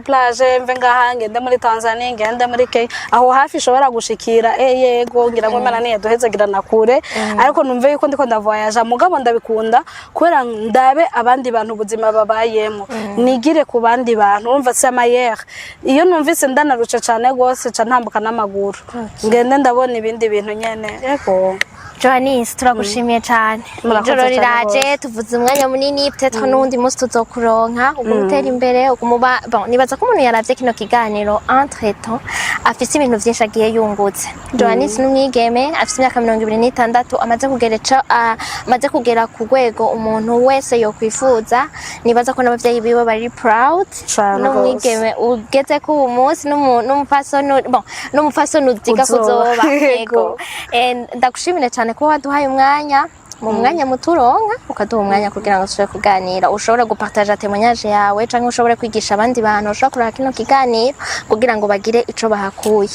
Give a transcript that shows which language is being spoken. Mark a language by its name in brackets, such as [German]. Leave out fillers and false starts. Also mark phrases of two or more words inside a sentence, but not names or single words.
[Rundi] plage mve ngaha ngende muri Tanzania ngende muri Kenya aho hafi shobora gushikira yego ngira ngo Imana niye duhezagira nakure ariko numve yuko ndiko ndavoyaja mugabo ndabikunda kubera ndabe abandi bantu ubuzima babayemo nigire ku bandi bantu umva samayere iyo numvise ndanaruce cyane gose ntambuka n'amaguru ngende ndabona ibindi bintu nyene yego Joannis turagushimiye cyane ijoro riraje tuvuze umwanya munini peut-être n'undi munsi tuzokuronka ugumutera imbere ugumuba nibaza ko umuntu yaravye kino kiganiro [French] entre temps [Rundi] afise ibintu vyinshi agiye yungutse Joannis n'umwigeme afise imyaka 26 amaze kugera ku rwego umuntu wese yo kwifuza nibaza ko n'abavyeyi biwe bari proud n'umwigeme ugeze ku umunsi n'umufasoni uziga kuzoba yego ndagushimire cyane kuba waduhaye umwanya mu mwanya muturonka ukaduha umwanya kugira ngo tushobore kuganira ushobore gupartager témoignage yawe canke ushobore kwigisha abandi bantu ushobora kuraba kino kiganiro kugira ngo bagire ico bahakuye